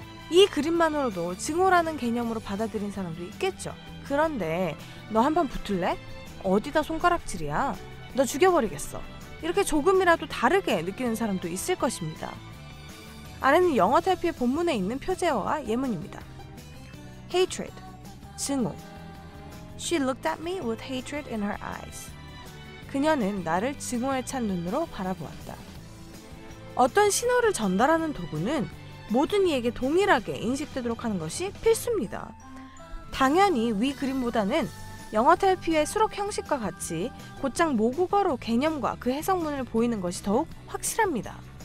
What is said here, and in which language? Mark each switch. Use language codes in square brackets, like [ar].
[ko] 이 그림만으로도 증오라는 개념으로 받아들인 사람도 있겠죠. 그런데 너 한판 붙을래? 어디다 손가락질이야? 너 죽여버리겠어. 이렇게 조금이라도 다르게 느끼는 사람도 있을 것입니다. 아래는 영어 탈피의 본문에 있는 표제어와 예문입니다. hatred, 증오. [en] She looked at me with hatred in her eyes. [ko] 그녀는 나를 증오에 찬 눈으로 바라보았다. 어떤 신호를 전달하는 도구는 모든 이에게 동일하게 인식되도록 하는 것이 필수입니다. 당연히 위 그림보다는 영어 탈피의 수록 형식과 같이 곧장 모국어로 개념과 그 해석문을 보이는 것이 더욱 확실합니다.